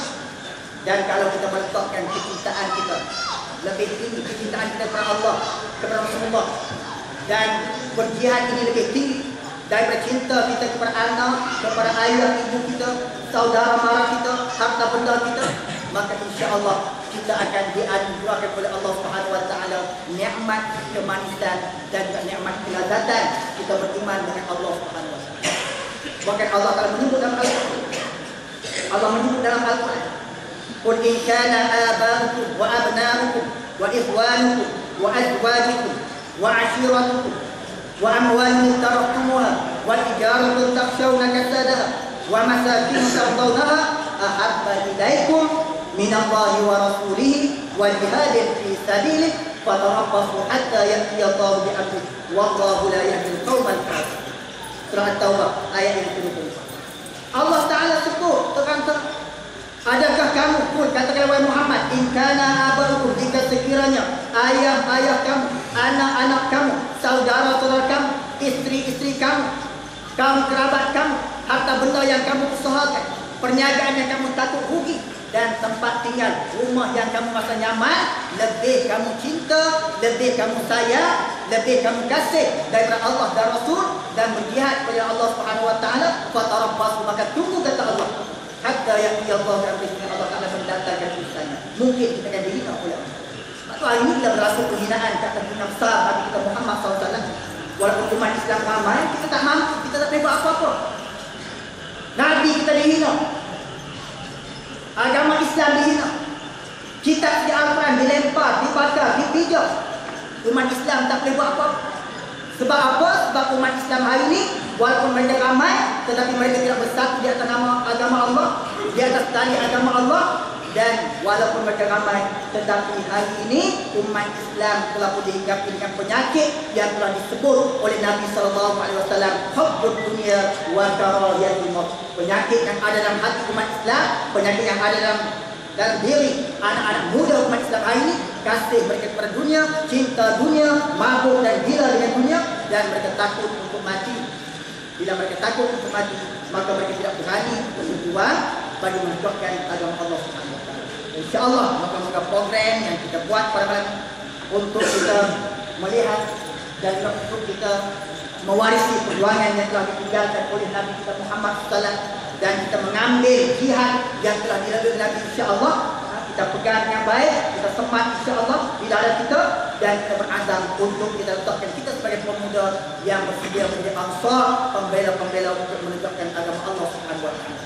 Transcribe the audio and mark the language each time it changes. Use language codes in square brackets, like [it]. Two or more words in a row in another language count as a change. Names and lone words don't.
[ms] Dan kalau kita meletakkan kecintaan kita lebih tinggi, kecintaan kita kepada Allah, kepada Rasulullah, dan berjihad ini lebih tinggi daripada cinta kita kepada anak, kepada ayah, ibu kita, saudara mara kita, harta benda kita, maka insya-Allah kita akan dianugerahkan oleh Allah [ar] سبحانه وتعالى [ms] nikmat kemanisan dan nikmat kelazatan kita beriman dengan Allah [ar] سبحانه وتعالى. [ms] Bahkan Allah telah menyebut dalam Al-Quran. Allah menyebut dalam Al-Quran, [ar] "قل إن كان آباؤكم وأبناؤكم وإخوانكم وأزواجكم وعشيرتكم وأموال تركتموها وتجارة تخشون كسادها ومساكن ترضونها أحب إليكم من الله ورسوله وجهاد في سبيله فتربصوا حتى يأتي الله بأمره والله لا يهدي القوم الفاسقين." [ms] Surah At-Taubah ayat yang ke-20. Allah Ta'ala sebut terang-terang, adakah kamu pun, katakanlah wahai Muhammad, [ar] إن كان آباؤكم, [ms] jika sekiranya ayah-ayah kamu, anak-anak kamu, saudara-saudara kamu, isteri-isteri kamu, kaum kerabat kamu, harta benda yang kamu usahakan, perniagaan yang kamu takut rugi, dan tempat tinggal, rumah yang kamu rasa nyaman, lebih kamu cinta, lebih kamu sayang, lebih kamu kasih daripada Allah dan Rasul dan berjihad kepada Allah [ar] سبحانه وتعالى, [ms] fatarabbasu, maka tunggu kata Allah [ar] حتى يأتي الله [ms] dan Allah Taala mendatangkan urusannya. Mungkin kita akan dihina oleh Allah. Maka hari ini kita berasa penghinaan ke atas nafsa Nabi kita Muhammad SAW. Walaupun umat Islam ramai, kita tak mampu, kita tak boleh buat apa-apa. Nabi kita dihina, agama Islam dihina, kitab di Al-Quran dilempar, dibakar, dipijak. Umat Islam tak boleh buat apa-apa. Sebab apa? Sebab umat Islam hari ini, walaupun mereka ramai, tetapi mereka tidak bersatu di atas nama agama Allah, di atas tali agama Allah. Dan walaupun mereka ramai, tetapi hari ini umat Islam telah pun dihinggapi dengan penyakit yang telah disebut oleh Nabi SAW, [ar] حب الدنيا وكراهية الموت. [ms] Penyakit yang ada dalam hati umat Islam, penyakit yang ada dalam diri anak-anak muda umat Islam hari ini, kasih mereka kepada dunia, cinta dunia, mabuk dan gila dengan dunia, dan mereka takut untuk mati. Bila mereka takut untuk mati, maka mereka tidak berani untuk berjuang bagi menegakkan agama Allah [ar] سبحانه وتعالى. [ms] InsyaAllah, maka program yang kita buat pada malam untuk kita melihat dan untuk kita mewarisi perjuangan yang telah ditinggalkan oleh Nabi kita Muhammad SAW, dan kita mengambil jihad yang telah dilalui Nabi. InsyaAllah kita pegang dengan baik, kita semat insyaAllah di dada kita, dan kita berazam untuk kita letakkan kita sebagai pemuda yang bersedia menjadi ansar, pembela-pembela untuk menegakkan agama Allah [ar] سبحانه وتعالى.